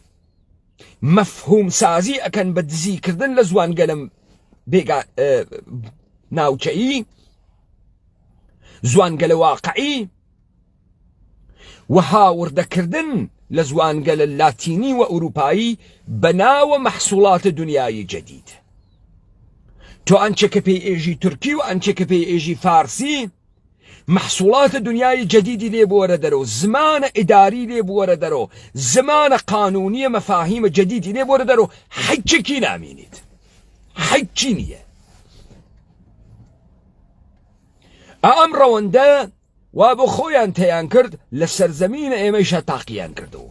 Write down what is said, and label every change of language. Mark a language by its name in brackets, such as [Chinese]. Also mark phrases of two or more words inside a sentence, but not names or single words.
[Central Kurdish] مەفهوم سازی ئەکەن بە دزیکردن لە زوانگەلە ناوچەیی، زوانگەلە واقعی و هاوردەکردن لە زوانگەلە لاتینی و ئەوروپایی بەناوە مەحسوڵاتە دنیای جەدید. تۆ ئەنچێکە پێی ئێژی تورکی و ئەنچێکە پێی ئێژی فارسی محصولات دنیای جدیدی لێ بوەرە دەرەوە، زمانە ئیداری لێ بوەرە دەرەوە، زمانە قانونیە مەفاهیمە جدیدی لێ بوەرە دەرەوە، حەجێکی نامێنیت، حەجی نییە. ئەم ڕەوەندە وا بۆ خۆیان تەیان کرد لە سەرزەمینە ئێمەیشە تاقییان کردەوە.